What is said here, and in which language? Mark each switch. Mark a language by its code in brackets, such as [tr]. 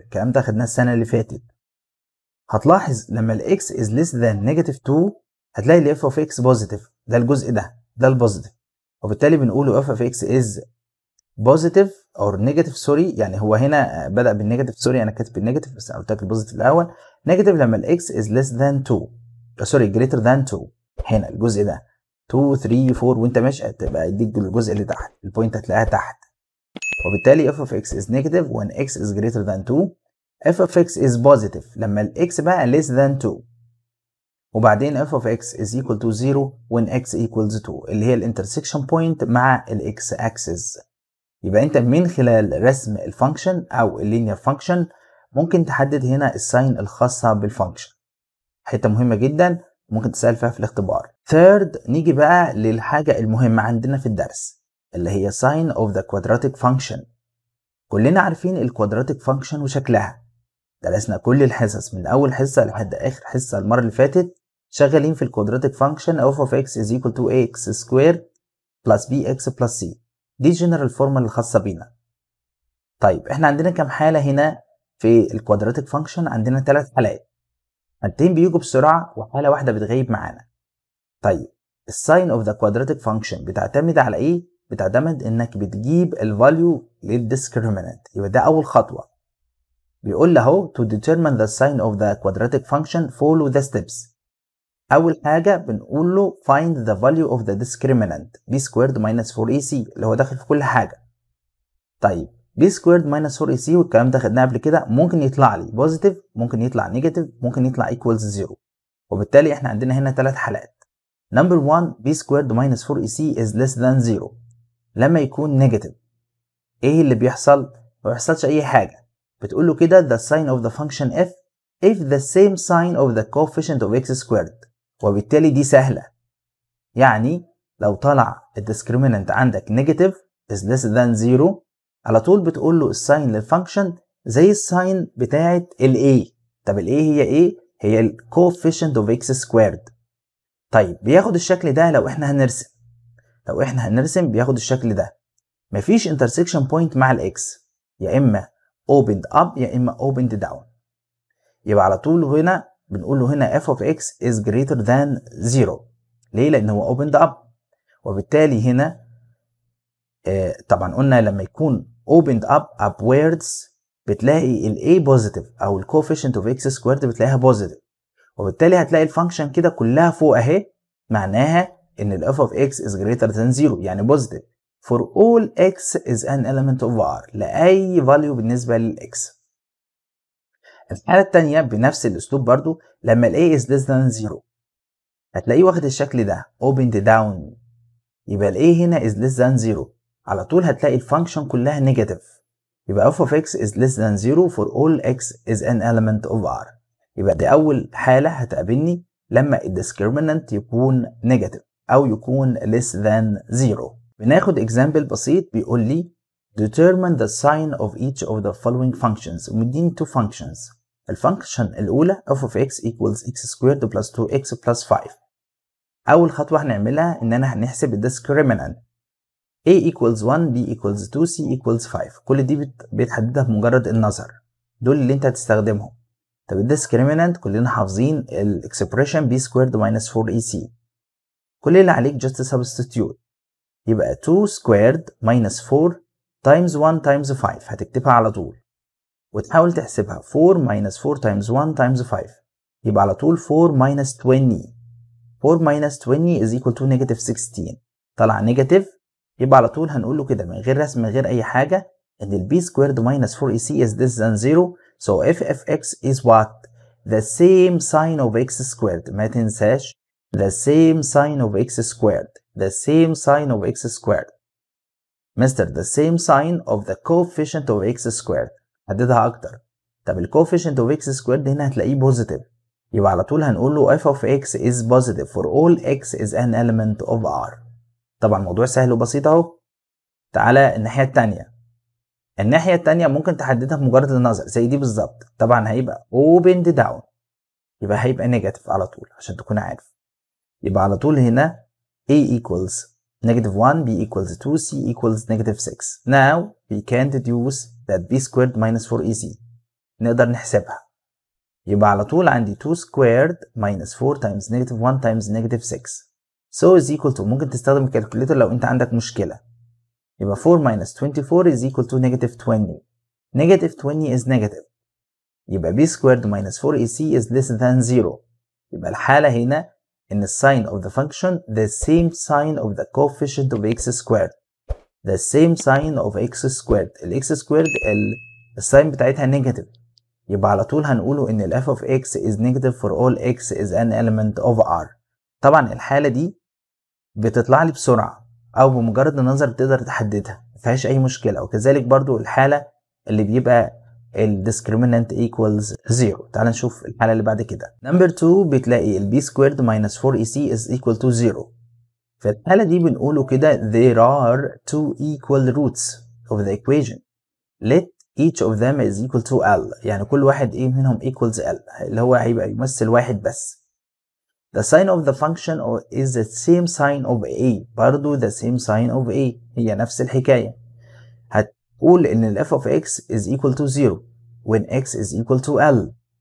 [ar] الكلام ده خدناه السنة اللي فاتت. هتلاحظ لما الاكس [en] is less than negative 2 [ar] هتلاقي ال [en] f of x [ar] بوزيتيف، ده الجزء ده البوزيتيف، وبالتالي بنقوله [en] f of x is positive or negative [ar] سوري، يعني هو هنا بدأ بالنيجاتيف سوري، أنا كاتب النيجاتيف بس أنا قلت لك البوزيتيف الأول. نيجاتيف لما ال [en] x is less than 2 [ar] سوري [en] greater than 2، [ar] هنا الجزء ده 2 3 4 وأنت ماشي هتبقى يديك الجزء اللي تحت، البوينت هتلاقيها تحت، وبالتالي [en] f of x is negative when x is greater than 2. f of x is positive [ar] لما ال [en] x [ar] بقى [en] less than 2، [ar] وبعدين [en] f of x is equal to 0 when x equals 2 [ar] اللي هي الانترسكشن بوينت مع ال [en] x axis. [ar] يبقى انت من خلال رسم الفانكشن او اللينير فانكشن ممكن تحدد هنا الساين الخاصة بالفانكشن، حتة مهمة جدا ممكن تسأل فيها في الاختبار. [en] third [ar] نيجي بقى للحاجة المهمة عندنا في الدرس اللي هي [en] sign of the quadratic function. [ar] كلنا عارفين الكوادراتيك فانكشن وشكلها، درسنا كل الحصص من اول حصه لحد اخر حصه المره اللي فاتت شغالين في الكوادراتيك فانكشن [en] f of x is equal to ax squared plus bx plus c. [ar] دي جنرال فورمولا الخاصه بينا. طيب احنا عندنا كام حاله هنا في الكوادراتيك فانكشن؟ عندنا 3 حالات، حالتين بيجوا بسرعه وحاله واحده بتغيب معانا. طيب الساين اوف ذا كوادراتيك فانكشن بتعتمد على ايه؟ بتعتمد انك بتجيب الفاليو للديسكريمنت. يبقى ده اول خطوه، بيقول له اهو [en] to determine the sign of the quadratic function follow the steps. [ar] اول حاجه بنقول له [en] find the value of the discriminant b squared minus 4ac [ar] اللي هو داخل في كل حاجه. طيب [en] b squared minus 4ac [ar] والكلام ده خدناه قبل كده، ممكن يطلع لي بوزيتيف، ممكن يطلع نيجاتيف، ممكن يطلع [en] equals 0. [ar] وبالتالي احنا عندنا هنا 3 حالات. نمبر [en] 1 b squared minus 4ac is less than 0. [ar] لما يكون نيجاتيف ايه اللي بيحصل؟ ما بيحصلش اي حاجه، بتقول له كده [en] the sign of the function f if the same sign of the coefficient of x squared. [ar] وبالتالي دي سهله، يعني لو طلع الديسكريمنت عندك نيجاتيف [en] is less than 0 [ar] على طول بتقول له الساين للفانكشن زي الساين بتاعه ال a. طب ال a هي ايه؟ هي ال [en] coefficient of x squared. [ar] طيب بياخد الشكل ده لو احنا هنرسم بياخد الشكل ده، مفيش [en] intersection point [ar] مع الاكس، يا اما [en] opened up [ar] يا اما [en] opened down. [ar] يبقى على طول هنا بنقول له هنا [en] f of x is greater than 0. [ar] ليه؟ لان هو [en] opened up. [ar] وبالتالي هنا طبعا قلنا لما يكون [en] opened up upwards [ar] بتلاقي ال a positive او ال [en] coefficient of x squared [ar] بتلاقيها positive. وبالتالي هتلاقي الفانكشن كده كلها فوق اهي، معناها ان ال [en] f of x is greater than 0 [ar] يعني [en] positive for all x is an element of r [ar] لأي [en] value [ar] بالنسبة للx. الحالة التانية بنفس الأسلوب برضو، لما ال [en] a is less than 0 [ar] هتلاقيه واخد الشكل ده [en] opened down، [ar] يبقى ال a هنا [en] is less than 0 [ar] على طول هتلاقي الفانكشن كلها نيجاتيف، يبقى [en] f of x is less than 0 for all x is an element of r. [ar] يبقى دي أول حالة هتقابلني لما الديسكريمنت يكون نيجاتيف أو يكون [en] less than 0. [ar] بناخد [en] example [ar] بسيط بيقول لي [en] determine the sign of each of the following functions [ar] ومديني [en] 2 functions. [ar] الفانكشن الأولى [en] f of x equals x squared plus 2x plus 5. [ar] أول خطوة هنعملها إننا هنحسب الديسكريمنت [en] a equals 1 b equals 2 c equals 5. [ar] كل دي بتحددها بمجرد النظر، دول اللي أنت هتستخدمهم. طب الديسكريمنت كلنا حافظين الاكسبريشن [en] b squared minus 4ac، [ar] كل اللي عليك [en] just substitute، [ar] يبقى [en] 2 squared minus 4 times 1 times 5 [ar] هتكتبها على طول وتحاول تحسبها [en] 4 minus 4 times 1 times 5 [ar] يبقى على طول [en] 4 minus 20. 4 minus 20 is equal to negative 16. [ar] طلع نيجاتيف، يبقى على طول هنقول له كده من غير رسم من غير أي حاجة إن ال [en] b squared minus 4ac is less than 0. So if f(x) is what? The same sign of x squared. [ar] ما تنساش [en] the same sign of x squared. The same sign of x squared. Mister the same sign of the coefficient of x squared. [ar] حددها أكتر. طب ال [en] coefficient of x squared [ar] هنا هتلاقيه [en] positive. [ar] يبقى على طول هنقول له [en] f of x is positive for all x is an element of r. [ar] طبعا الموضوع سهل وبسيط أهو. تعالى الناحية التانية. الناحية التانية ممكن تحددها بمجرد النظر زي دي بالظبط، طبعا هيبقى [en] opened down، [ar] يبقى هيبقى نيجاتيف على طول عشان تكون عارف. يبقى على طول هنا [en] a equals negative 1 b equals 2 c equals negative 6. Now we can deduce that b squared minus 4ac [ar] نقدر نحسبها، يبقى على طول عندي [en] 2 squared minus 4 times negative 1 times negative 6 so is equal to، [ar] ممكن تستخدم الكالكوليتر لو انت عندك مشكلة، يبقى [en] 4 minus 24 is equal to negative 20. Negative 20 is negative، [ar] يبقى [en] b squared minus 4ac is less than 0. [ar] يبقى الحالة هنا إن [en] the sign of the function the same sign of the coefficient of x squared. The same sign of x squared. [ar] ال [en] x squared [ar] الساين بتاعتها [en] negative، [ar] يبقى على طول هنقوله إن ال [en] f of x is negative for all x is an element of r. [ar] طبعا الحالة دي بتطلع لي بسرعة أو بمجرد النظر بتقدر تحددها، مفيهاش أي مشكلة. وكذلك برضو الحالة اللي بيبقى ال [en] discriminant equals 0. [ar] تعال نشوف الحالة اللي بعد كده. نمبر [en] 2 [ar] بتلاقي ال [en] b squared minus 4ac is equal to 0. [ar] في الحالة دي بنقوله كده [en] there are two equal roots of the equation. Let each of them is equal to L. [ar] يعني كل واحد ايه منهم [en] equals L [ar] اللي هو هيبقى يمثل واحد بس. [en] The sign of the function is the same sign of A. [ar] برضو [en] the same sign of A [ar] هي نفس الحكاية. هتقول إن ال [en] f of x is equal to 0 when x is equal to L.